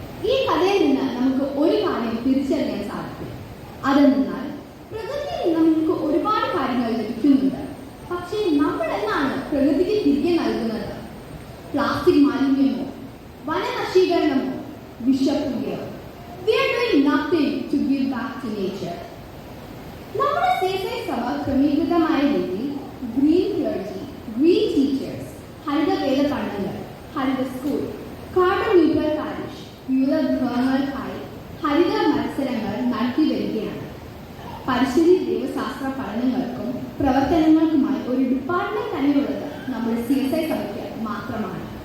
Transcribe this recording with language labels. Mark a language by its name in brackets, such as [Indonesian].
[Malayalam] ഈ കഥയിൽ നിന്ന് നമുക്ക് ഒരു കാര്യം തിരിച്ചറിയാൻ സാധിക്കും. അതെന്നാൽ പ്രകൃതിയിൽ നിന്ന് നമുക്ക് ഒരുപാട് കാര്യങ്ങൾ ലഭിക്കുന്നുണ്ട്. പക്ഷേ നമ്മൾ എന്നാണ് പ്രകൃതിക്ക് തിരികെ നൽകുന്നത്? Plastic മാലിന്യമോ, വനനശീകരണമോ, വിഷപ്പുകയോ? [English] We are doing nothing to give back to nature. [Malayalam] നമ്മുടെ CSI സഭ ക്രമീകൃതമായ രീതിയിൽ ഗ്രീൻ ക്ലർജി, ഗ്രീൻ ടീച്ചേഴ്സ്, ഹരിത വേദ പഠനങ്ങൾ, ഹരിത സ്കൂൾ, കാർബൺ ന്യൂട്രൽ പാരിഷ്, വിവിധ വിഭവങ്ങൾക്കായി ഹരിത മത്സരങ്ങൾ നടത്തി വരികയാണ്. പരിസ്ഥിതി ദൈവശാസ്ത്ര പഠനങ്ങൾക്കും പ്രവർത്തനങ്ങൾക്കുമായി ഒരു ഡിപ്പാർട്ട്മെന്റ് തന്നെയുള്ളത് നമ്മുടെ CSI സഭയ്ക്ക് മാത്രമാണ്.